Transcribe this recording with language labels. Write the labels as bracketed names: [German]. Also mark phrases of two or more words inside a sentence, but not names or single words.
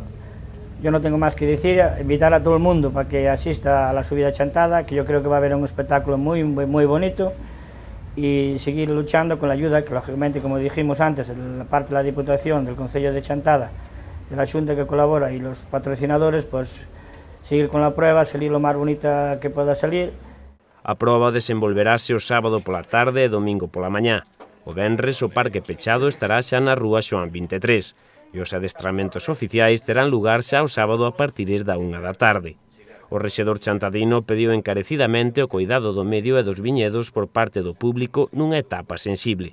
[Spanish] Yo no tengo más que decir, invitar a todo el mundo para que asista a la subida chantada, que yo creo que va a haber un espectáculo muy bonito, y seguir luchando con la ayuda que lógicamente, como dijimos antes, la parte de la Diputación, del Concello de Chantada, de la Xunta que colabora y los patrocinadores, pues seguir con la prueba, salir lo máis bonita que poda salir. [Galician] A proba desenvolverase o sábado pola tarde e domingo pola mañá. O venres o parque pechado estará xa na rúa Xoán 23 e os adestramentos oficiais terán lugar xa o sábado a partir da 1 da tarde. O rexedor chantadino pediu encarecidamente o cuidado do medio e dos viñedos por parte do público nunha etapa sensible.